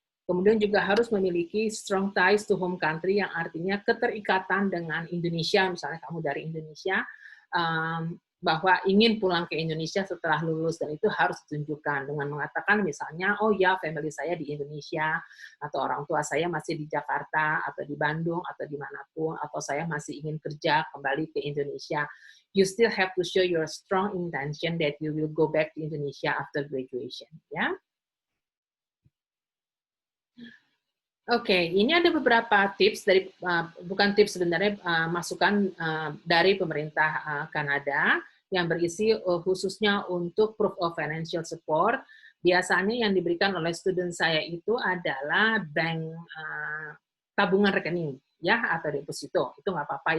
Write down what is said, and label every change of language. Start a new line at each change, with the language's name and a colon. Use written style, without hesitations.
Indonesian: Kemudian juga harus memiliki
English: strong ties to home country,
Indonesian: yang artinya keterikatan dengan Indonesia, misalnya kamu dari Indonesia, bahwa ingin pulang ke Indonesia setelah lulus, dan itu harus ditunjukkan dengan mengatakan misalnya, oh ya, family saya di Indonesia, atau orang tua saya masih di Jakarta, atau di Bandung, atau dimanapun, atau saya masih ingin kerja kembali ke Indonesia.
English: You still have to show your strong intention that you will go back to Indonesia after graduation.
Indonesian: Ya. Oke, ini ada beberapa tips dari, bukan tips sebenarnya, masukan dari pemerintah Kanada yang berisi khususnya untuk
English: proof of financial support.
Indonesian: Biasanya yang diberikan oleh student saya itu adalah bank tabungan rekening, ya, atau deposito. Itu nggak apa-apa.